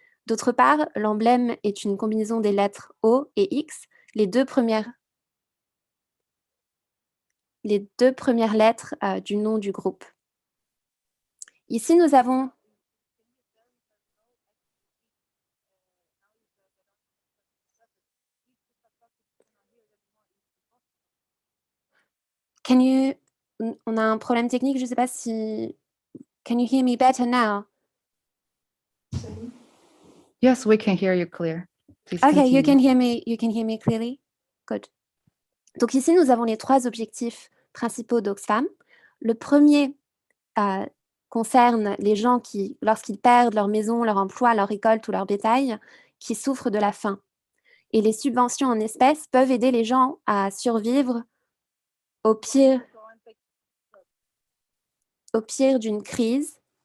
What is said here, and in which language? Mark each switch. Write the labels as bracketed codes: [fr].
[fr] D'autre part, l'emblème est une combinaison des lettres O et X, les deux premières lettres du nom du groupe. Ici, nous avons... On a un problème technique, je ne sais pas si... [en] Can you hear me better now? Yes, we can hear you clear. Please Okay, continue. you can hear me clearly? Good. [fr] Donc ici, nous avons les 3 objectifs principaux d'Oxfam. Le premier concerne les gens qui, lorsqu'ils perdent leur maison, leur emploi, leur récolte ou leur bétail, qui souffrent de la faim. Et les subventions en espèces peuvent aider les gens à survivre au pire d'une crise.